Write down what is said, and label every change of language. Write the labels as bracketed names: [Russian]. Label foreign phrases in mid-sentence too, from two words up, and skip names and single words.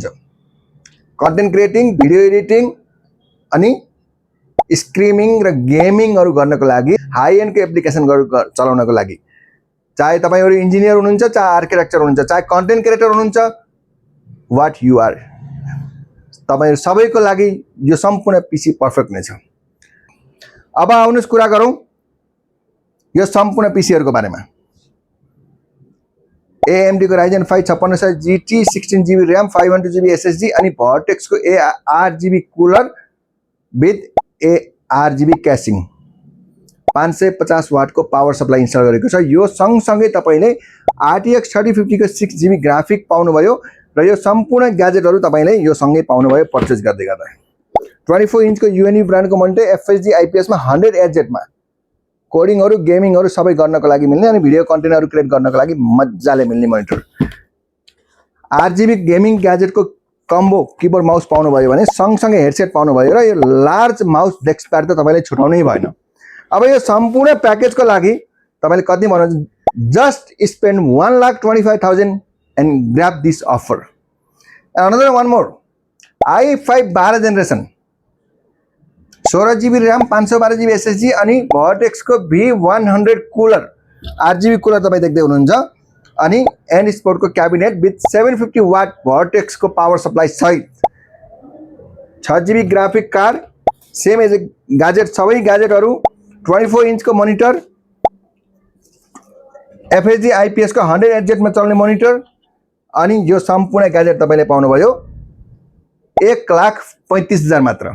[English] content creating, video editing and streaming [Nepali] र गेमिङहरु गर्नको लागि, [English] high end [Nepali] को एप्लिकेसन चलाउनको लागि, चाहे तपाईहरु इन्जिनियर हुनुहुन्छ, चाहे आर्किटेक्चर हुनुहुन्छ, चाहे [English] content creator [Nepali] हुनुहुन्छ, [English] what you are, [Nepali] तपाईहरु सबैको लागि यो सम्पूर्ण [English] PC perfect [Nepali] नै छ। अब आउनुस् कुरा गरौं यो सम्पूर्ण पीसीहरुको बारेमा। AMD को Ryzen 5 5600 GT 16GB RAM 512GB SSD अनि Vertex को [English] RGB cooler with RGB casing [Nepali] 550 वाट को [English] power supply install [Nepali] गरेको छ। यो सँगसँगै तपाईले RTX 3050 को 6GB ग्राफिक पाउनुभयो र यो सम्पूर्ण ग्याजेटहरु तपाईले यो सँगै पाउनुभयो पर्चेज गर्दै गर्दा। 24 इन्च को UNI ब्रान्डको [English] monitor FHD IPS [Nepali] मा 100Hz मा कोडिङहरु गेमिङहरु सबै गर्नको लागि मिल्ने अनि भिडियो कन्टेन्टहरु क्रिएट गर्नको लागि मज्जाले मिल्ने मोनिटर। RGB गेमिङ ग्याजेटको [English] combo keyboard mouse [Nepali] पाउनुभयो भने सँगसँगै हेडसेट पाउनुभयो र यो [English] large mouse desk pad [Nepali] त तपाईले छुटाउनै भएन। अब यो सम्पूर्ण प्याकेजको लागि तपाईले कति भन्नुहुन्छ, [English] just spend 1,25,000 and grab this offer. another one more i5 12 generation 16GB RAM 512GB SSD अनि Vertex को V100 cooler RGB cooler [Nepali] तपाई देख्दै हुनुहुन्छ अनि एन्ड स्पोर्ट को क्याबिनेट [English] with 750 watt [Nepali] Vertex को [English] power supply [Nepali] सहित 6GB [English] graphic card same as gadget, [Nepali] सबै ग्याजेटहरु 24 इन्च को मोनिटर, [English] FHD IPS [Nepali] को 100Hz मा चल्ने मोनिटर अनि यो सम्पूर्ण ग्याजेट तपाईले पाउनुभयो 1,35,000 मात्र।